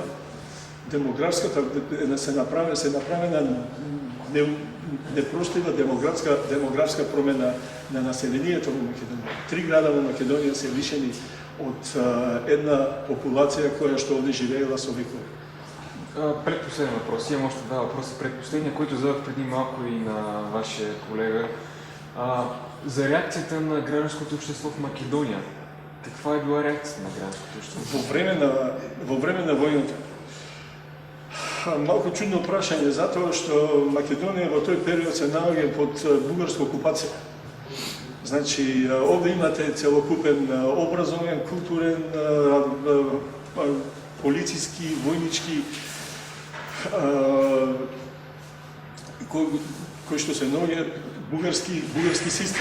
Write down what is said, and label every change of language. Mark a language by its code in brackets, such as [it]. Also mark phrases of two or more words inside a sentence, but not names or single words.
[mk] Демографската се направена непростива демографска промена на населението во Македонија. 3 града во Македонија се лишени од една популација која што овде живеела со векови. [bg] Предпоследен въпрос. Имам още два въпроса. Предпоследния, който задах преди малко и на вашия колега. За реакцията на гражданското общество в Македония. Каква е била реакцията на гражданското общество? [mk] Во време на војната. Малку чудно прашање, затоа што Македонија во тој период се наоѓа под бугарска окупација. Значи, овде имате целокупен образовен, културен, полициски, војнички, кој што се наоѓа бугарски систем.